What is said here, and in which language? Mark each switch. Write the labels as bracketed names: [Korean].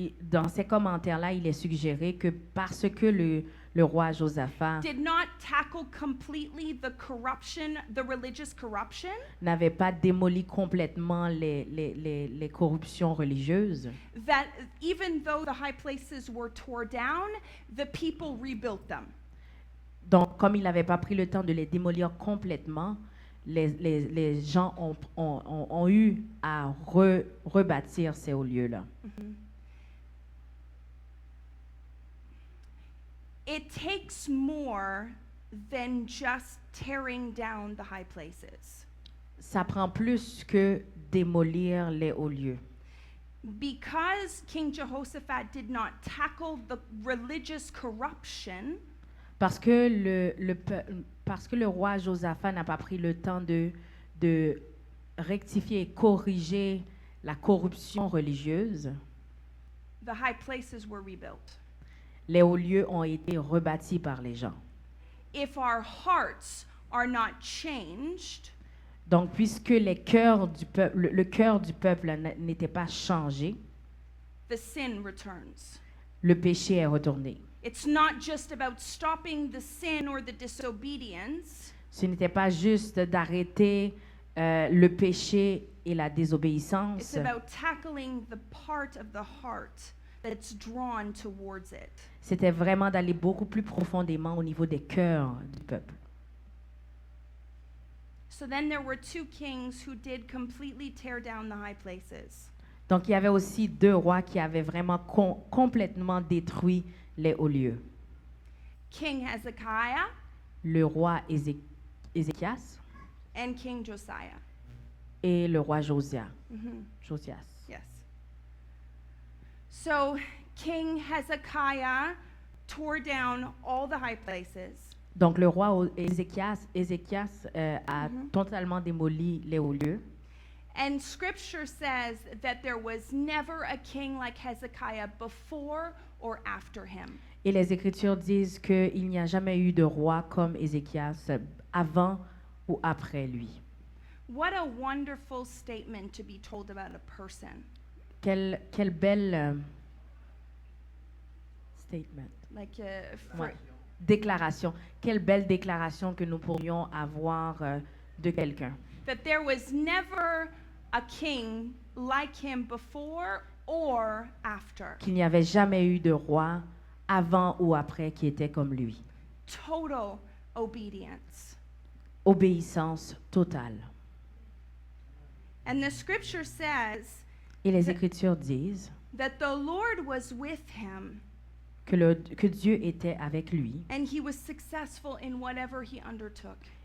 [French] dans ces commentaires-là, il est suggéré que parce que le roi Josaphat [English] did not tackle completely the corruption, the religious corruption, [French] n'avait pas démoli complètement les corruptions religieuses, [English] that even though the high places were tore down, the people rebuilt them. [French] donc comme il n'avait pas pris le temps de les démolir complètement, les gens ont eu à rebâtir ces hauts lieux-là. [English] It takes more than just tearing down the high places. [French] Ça prend plus que démolir les hauts lieux. [English] Because King Jehoshaphat did not tackle the religious corruption, [French] Parce que parce que le roi Josaphat n'a pas pris le temps de rectifier et corriger la corruption religieuse, [English] the high places were rebuilt. [French] les hauts lieux ont été rebâtis par les gens. [English] If our hearts are not changed, [French] Donc, puisque les cœurs du peuple, le cœur du peuple n'était pas changé, [English] the sin returns. [French] le péché est retourné. [English] It's not just about stopping the sin or the disobedience. [French] Ce n'était pas juste d'arrêter le péché et la [English] It's [French] désobéissance, [English] about tackling the part of the heart that's drawn towards it. [French] c'était vraiment d'aller beaucoup plus profondément au niveau des cœurs du peuple. [English] So then there were two kings who did completely tear down the high places. [French] Donc, il y avait aussi deux rois qui avaient vraiment complètement détruit les hauts lieux. [English] King Hezekiah [French] Le roi Ézéchias [English] and King Josiah. [French] et le roi Josias. [English] Yes. So King Hezekiah tore down all the high places. [French] Donc, le roi Ézéchias a totalement démoli les hauts lieux. [English] And scripture says that there was never a king like Hezekiah before or after him. [French] Et les Écritures disent qu'il n'y a jamais eu de roi comme Ézéchias avant ou après lui. [English] What a wonderful statement to be told about a person. [French] Quelle belle statement. [English] Like [French] Ouais. Déclaration. Quelle belle déclaration que nous pourrions avoir de quelqu'un. [English] that there was never a king like him before or after. [French] Qu'il n'y avait jamais eu de roi avant ou après qui était comme lui. [English] Total obedience. [French] Obéissance totale. [English] And the scripture says [French] Et les Écritures disent [English] that the Lord was with him [French] que Dieu était avec lui [English] and he was successful in whatever he undertook.